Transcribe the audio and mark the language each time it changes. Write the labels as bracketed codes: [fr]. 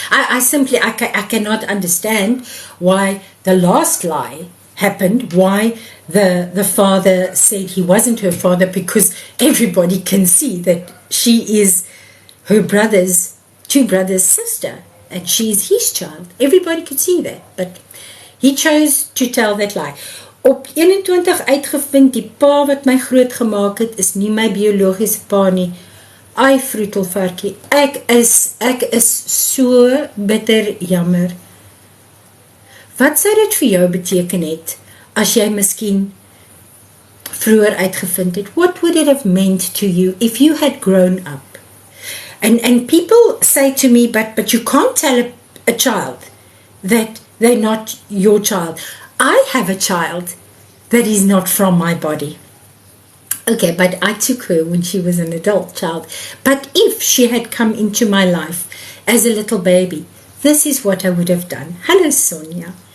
[en] I cannot understand why the last lie happened, why the father said he wasn't her father, because everybody can see that she is her two brothers' sister, and she is his child. Everybody could see that, but he chose to tell that lie. [af] Op 21 uitgevind, die pa wat my groot gemaak het, is nie my biologiese pa nie. Ai, vroetelvarkie, ek is so bitter jammer. Wat sou dit vir jou beteken het, as jy miskien vroeër uitgevind het? [en] What would it have meant to you if you had grown up? And people say to me, but you can't tell a child that they're not your child. I have a child that is not from my body. Okay, but I took her when she was an adult child. But if she had come into my life as a little baby, this is what I would have done. Hello, Sonia.